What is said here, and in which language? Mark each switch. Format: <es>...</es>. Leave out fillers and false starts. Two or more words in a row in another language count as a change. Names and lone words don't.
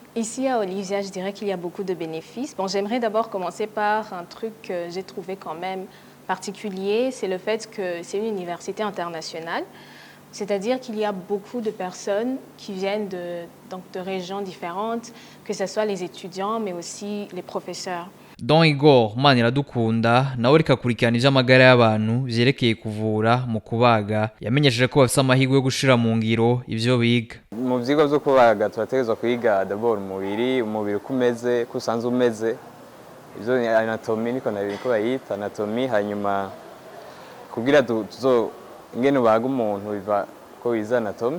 <fr>Ici à Olivia, je dirais qu'il y a beaucoup de bénéfices. Bon, j'aimerais d'abord commencer par un truc que j'ai trouvé quand même particulier, c'est le fait que c'est une université internationale. C'est-à-dire qu'il y a beaucoup de personnes qui viennent de régions différentes, que ce soit les étudiants, mais aussi les professeurs.</fr> <rn>Don Igor Maniradukunda nawe rikakurikirana ivy'amagara y'abantu vyerekeye kuvura mu kubaga yamenyesheje ko bafise amahirwe yo gushira mu ngiro ivyo biga. Mu vyigwa vyo kubaga turategezwa kwiga d'abord umubiri kumeze kusanzwe umeze, ivyo anatomy niko bayita anatomy, hanyuma kugira tuzo ingene ubaga umuntu biva ko wiza anatomy.</rn>